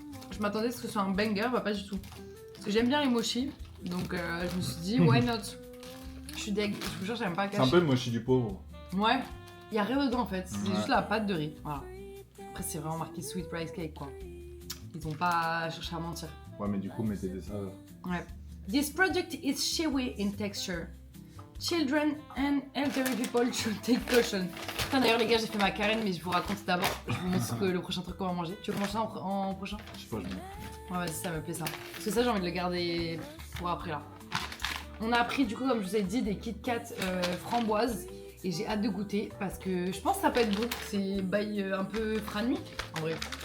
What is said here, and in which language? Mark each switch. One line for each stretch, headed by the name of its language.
French: Je m'attendais à ce que ce soit un banger, bah pas du tout. Parce que j'aime bien les mochi. Donc je me suis dit
English: why not.
French: Je suis deg. Je vous jure j'aime pas le C'est un cacher. peu le mochi du pauvre. Ouais, il y a rien dedans en fait, c'est Ouais. juste la pâte de riz. Voilà. Après, c'est vraiment marqué Sweet Rice Cake quoi. Ils ont pas cherché à mentir. Ouais, mais du coup, mettez des saveurs. Ouais.
English: This product is chewy in texture. Children and elderly people should take caution.
French: Putain, d'ailleurs, les gars, j'ai fait ma carène, mais je vous raconte d'abord. Je vous montre le prochain truc qu'on va manger. Tu veux qu'on mange ça en prochain? Je sais pas, je me... Ouais, vas-y, ça me plaît ça. Parce que ça, j'ai envie de le garder pour après là. On a appris, du coup, comme je vous ai dit, des Kit Kat framboises. Et j'ai hâte de goûter parce que je pense que ça peut être bon. C'est bail un peu nuit en vrai.